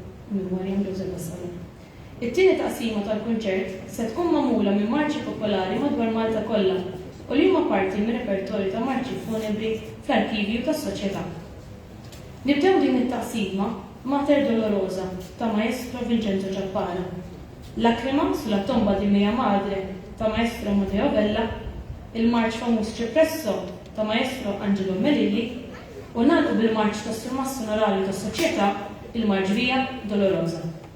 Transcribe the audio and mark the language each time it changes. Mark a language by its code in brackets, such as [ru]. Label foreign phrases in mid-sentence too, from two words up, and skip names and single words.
[mt] It-tieni taqsima tal-kunċert se tkun magħmula minn marċi popolari madwar Malta kollha u li huma parti mir-repertorju ta' marċi funebri fl-arkivju tas-soċjetà. Nibdew din it-taqsima Mater Dolorosa ta' Maestro Vincenzo Ciappara, Lacrima sulla tomba di mia madre ta' Maestro Matteo Bella il-marċ famuż Ċipresso ta' Maestro Angelo Melilli u nagħlqu bil-marċ tas-Sommasso Onorarju tas-Soċjetà il-Marġrija Dolorosa.